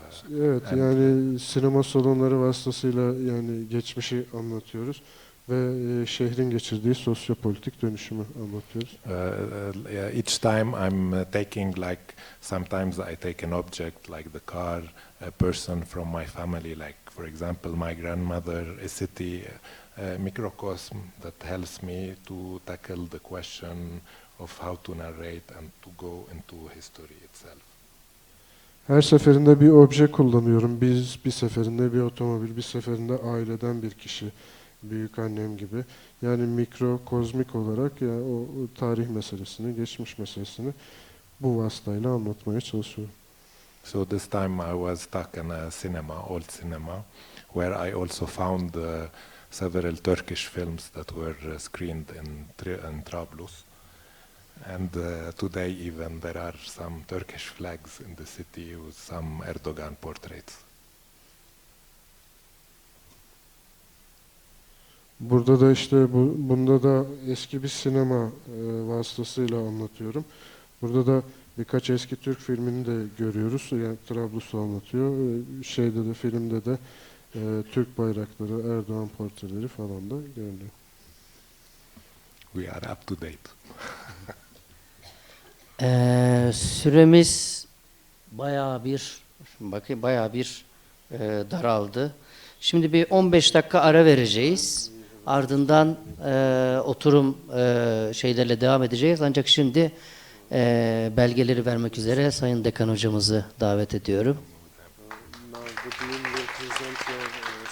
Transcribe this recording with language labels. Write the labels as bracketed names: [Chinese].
[Turkish] Evet, yani sinema salonları vasıtasıyla yani geçmişi anlatıyoruz ve şehrin geçirdiği sosyopolitik dönüşümü anlatıyoruz. [English] Each time I'm taking, like, sometimes I take an object like the car, a person from my family, like for example my grandmother, a city, a microcosm that helps me to tackle the question of how to narrate and to go into history itself. [Turkish] Her seferinde bir obje kullanıyorum. Bir seferinde bir otomobil, bir seferinde aileden bir kişi, büyük annem gibi. Yani mikrokozmik olarak yani o tarih meselesini, geçmiş meselesini bu vasıtayla anlatmaya çalışıyorum. [English] So this time I was stuck in a cinema, old cinema, where I also found several Turkish films that were screened in Trablus. And today even there are some Turkish flags in the city with some Erdogan portraits. [Turkish] Burada da işte bunda da eski bir sinema vasıtasıyla anlatıyorum. Burada da birkaç eski Türk filmini de görüyoruz. Yani Trablus'u anlatıyor. Şeyde de, filmde de Türk bayrakları, Erdoğan portreleri falan da görünüyor. [English] We are up to date. [Turkish] Süremiz bayağı bir daraldı. Şimdi bir 15 dakika ara vereceğiz. Ardından oturum şeylerle devam edeceğiz. Ancak şimdi belgeleri vermek üzere Sayın Dekan hocamızı davet ediyorum. [English] Now the dean will present your